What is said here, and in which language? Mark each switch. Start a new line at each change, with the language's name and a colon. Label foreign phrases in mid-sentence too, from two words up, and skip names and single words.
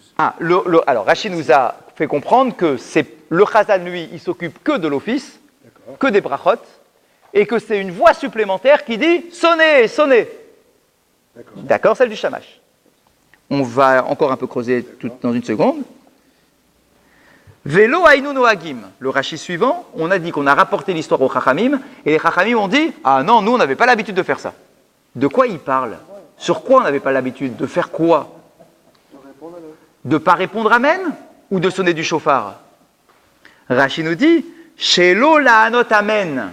French: Ah, alors Rachid nous a fait comprendre que c'est le Chazan, lui, il s'occupe que de l'office, que des brachot, et que c'est une voix supplémentaire qui dit sonnez, sonnez. D'accord, celle du shamash. On va encore un peu creuser dans une seconde.
Hebrew: ולא היינו נוהגים.
French: Le Rashi suivant, on a dit qu'on a rapporté l'histoire aux Chachamim, et les Chachamim ont dit ah non, nous on n'avait pas l'habitude de faire ça. De quoi ils parlent? Sur quoi on n'avait pas l'habitude? De faire quoi? De ne pas répondre amen? Ou de sonner du chauffard? Rashi nous dit
Hebrew: שלא לענות אמן.